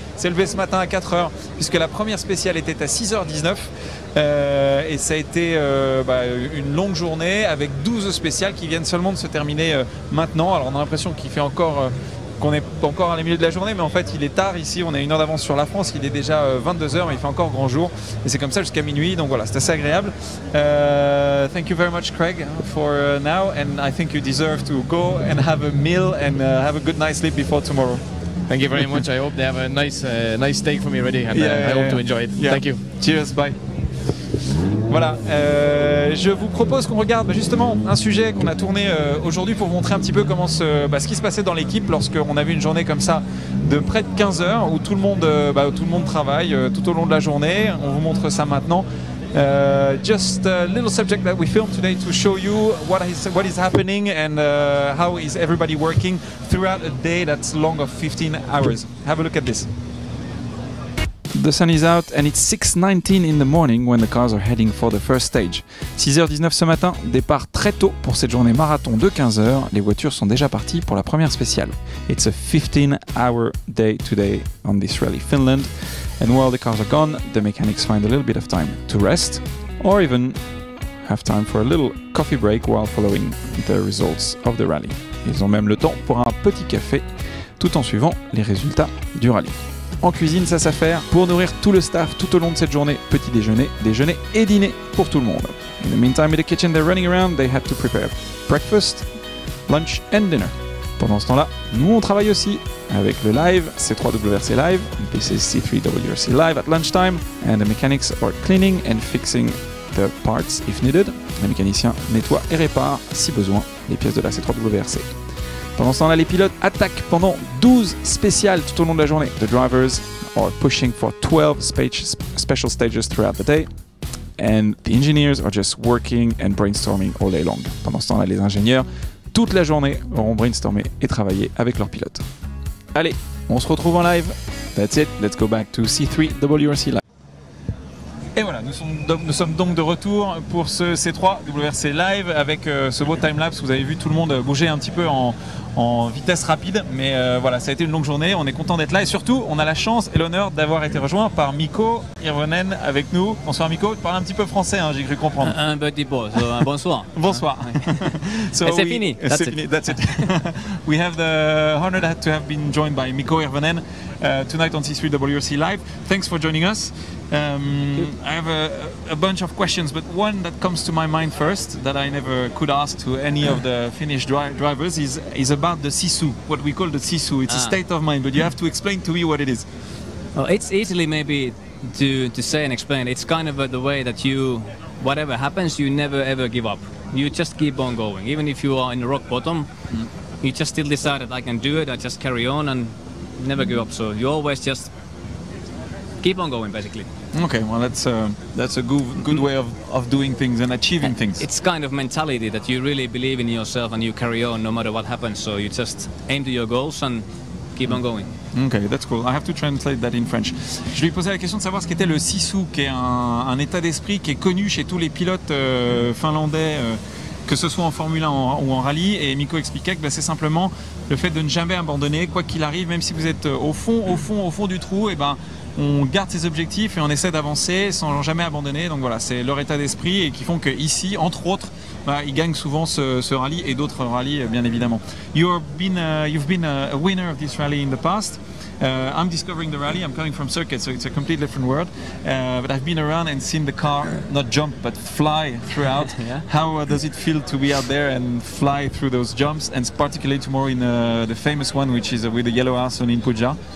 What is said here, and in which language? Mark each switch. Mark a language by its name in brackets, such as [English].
[French] Il s'est levé ce matin à 4 h puisque la première spéciale était à 6h19 et ça a été une longue journée avec 12 spéciales qui viennent seulement de se terminer maintenant. Alors on a l'impression qu'il fait encore... qu'on est encore à la milieu de la journée, mais en fait il est tard ici, on a 1 heure d'avance sur la France, il est déjà 22 h, mais il fait encore grand jour et c'est comme ça jusqu'à minuit, donc voilà, c'est assez agréable. [English] Thank you very much, Craig, for now, and I think you deserve to go and have a meal and have a good night's sleep before tomorrow. Thank you very much. I hope they have a nice steak for me ready, and I hope to enjoy it. Yeah. Thank you. Cheers, bye. [French] Voilà, je vous propose qu'on regarde justement un sujet qu'on a tourné aujourd'hui pour vous montrer un petit peu comment ce qui se passait dans l'équipe lorsqu'on avait une journée comme ça de près de 15 heures où tout le monde travaille tout au long de la journée. On vous montre ça maintenant. [English] Just a little subject that we filmed today to show you what is happening and how is everybody working throughout a day that's long of 15 hours. Have a look at this. The sun is out and it's 6:19 in the morning when the cars are heading for the first stage. [French] 6h19 ce matin, départ très tôt pour cette journée marathon de 15 heures. Les voitures sont déjà parties pour la première spéciale. [English] It's a 15-hour day today on this rally Finland. And while the cars are gone, the mechanics find a little bit of time to rest or even have time for a little coffee break while following the results of the rally. [French] Ils ont même le temps pour un petit café tout en suivant les résultats du rallye. En cuisine, ça s'affaire pour nourrir tout le staff tout au long de cette journée. Petit déjeuner, déjeuner et dîner pour tout le monde. [English] In the meantime, in the kitchen, they're running around. They had to prepare breakfast, lunch and dinner. [French] Pendant ce temps-là, nous on travaille aussi avec le live, C3 WRC live. [English] This is C3 WRC live at lunchtime, and the mechanics are cleaning and fixing the parts if needed. [French] Les mécaniciens nettoient et réparent, si besoin, les pièces de la C3 WRC. Pendant ce temps-là, les pilotes attaquent pendant 12 spéciales tout au long de la journée. [English] The drivers are pushing for 12 special stages throughout the day. And the engineers are just working and brainstorming all day long. [French] Pendant ce temps-là, les ingénieurs, toute la journée, auront brainstormé et travaillé avec leurs pilotes. Allez, on se retrouve en live. [English] That's it. Let's go back to C3 WRC Live. [French] Et voilà, nous sommes donc de retour pour ce C3 WRC Live avec ce beau timelapse. Vous avez vu tout le monde bouger un petit peu en vitesse rapide, mais voilà, ça a été une longue journée, on est content d'être là et surtout on a la chance et l'honneur d'avoir été rejoint par Mikko Hirvonen avec nous. Bonsoir Mikko, tu parles un petit peu français, hein, j'ai cru comprendre. Un petit peu, bonsoir. Bonsoir. So c'est fini, [English] that's it. We have the honor to have been joined by Mikko Hirvonen tonight on C3 WRC Live. Thanks for joining us. I have a bunch of questions, but one that comes to my mind first that I never could ask to any of the Finnish drivers is about the sisu, what we call the sisu. It's a state of mind, but you have to explain to me what it is. Well, it's easily maybe to say and explain. It's kind of the way that you, whatever happens, you never ever give up. You just keep on going. Even if you are in rock bottom, you just still decide that I can do it, I just carry on and never give up. So you always just keep on going, basically. Okay, well that's a good way of doing things and achieving things. It's kind of mentality that you really believe in yourself and you carry on no matter what happens. So you just aim to your goals and keep on going. Okay, that's cool. I have to translate that in French. [French] Je lui ai posé la question de savoir ce qu'était le sisu, qui est un état d'esprit qui est connu chez tous les pilotes finlandais, que ce soit en Formule 1 ou en rallye. Et Mikko expliquait que c'est simplement le fait de ne jamais abandonner, quoi qu'il arrive, même si vous êtes au fond du trou, et on garde ses objectifs et on essaie d'avancer sans jamais abandonner. Donc voilà, c'est leur état d'esprit et qui font qu'ici, entre autres, ils gagnent souvent ce rallye et d'autres rallyes, bien évidemment. [English] You've been a winner of this rally in the past. I'm discovering the rally. I'm coming from circuit, so it's a completely different world. But I've been around and seen the car not jump but fly throughout. Yeah. How does it feel to be out there and fly through those jumps, and particularly tomorrow in the famous one, which is with the yellow house in Puja?